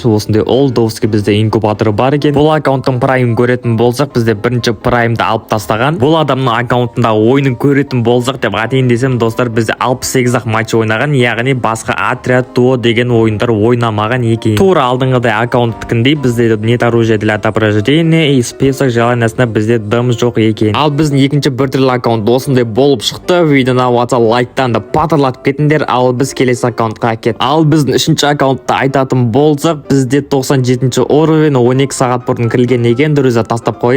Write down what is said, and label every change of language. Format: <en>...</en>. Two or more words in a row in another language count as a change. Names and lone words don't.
<kk>Осындай олдовский бізде инкубаторы бар екен. Бұл аккаунттың прайм көретін болсақ, бізде бірінші праймды алып тастаған. Бұл адамның аккаунтында ойынын көретін болсақ деп атайын десем достар, бізде 68 матч ойнаған, яғни басқа отряд дуо деген ойындар ойнамаған екен. Тура алдыңғыдай аккаунттікіндей бізде</kk> <ru>нет оружия для отображдения и список желаниясында</ru> <kk>бізде дым жоқ екен. Ал біздің екінші біртүрлі аккаунт осындай болып шықты. Видеоны болса лайктан да патырлатып кетіңдер. Ал біз келесі аккаунтқа кет. Ал біздің үшінші аккаунтты айтатын болсақ, бізде 97 уровен 12 сағат бұрын кірілген екен. Друзья, тастап қойып.</kk>